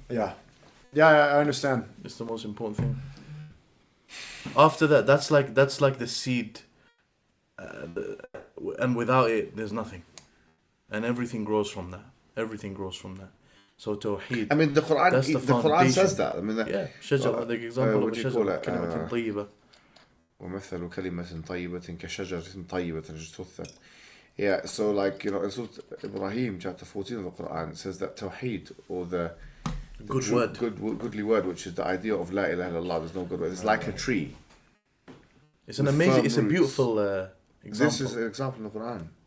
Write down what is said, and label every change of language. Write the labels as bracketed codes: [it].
[en] Yeah. Yeah, I understand. It's the most important thing. After that, that's like the seed, and without it, there's nothing, and everything grows from that. Everything grows from that. So Tawheed. I mean, the Quran says that. I mean, [ar] شجرة, [en] the example of [ar] شجرة كلمة طيبة. ومثل كلمة طيبة كشجرة طيبة اجتثت. [en] Yeah, so like, you know, in Surah Ibrahim, chapter 14 of the Quran, it says that Tawheed, or the goodly word, which is the idea of La ilaha illallah, there's no good word. It's like a tree. It's an amazing, it's a beautiful example. This is an example in the Quran.